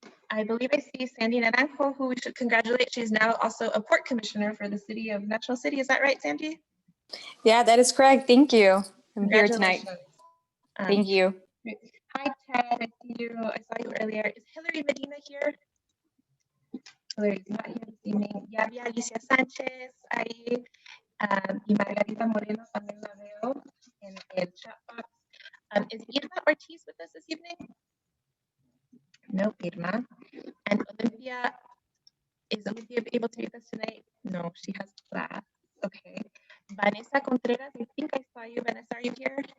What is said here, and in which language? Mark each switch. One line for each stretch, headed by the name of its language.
English: I believe I see Sandy Naranjo, who we should congratulate. She's now also a port commissioner for the city of National City. Is that right, Sandy? Yeah, that is correct. Thank you. I'm here tonight. Congratulations. Thank you. Great. Hi, Ted. I see you. I saw you earlier. Is Hillary Medina here? Hillary's not here this evening.
Spanish: Ya vi a Alicia Sánchez ahí. Y Margarita Moreno también la veo en el chat box.
English: Is Irma Ortiz with us this evening? No, Irma. And Olympia, is Olympia able to be with us tonight? No, she has class. Okay. Vanessa Contreras, I think I saw you. Vanessa, are you here?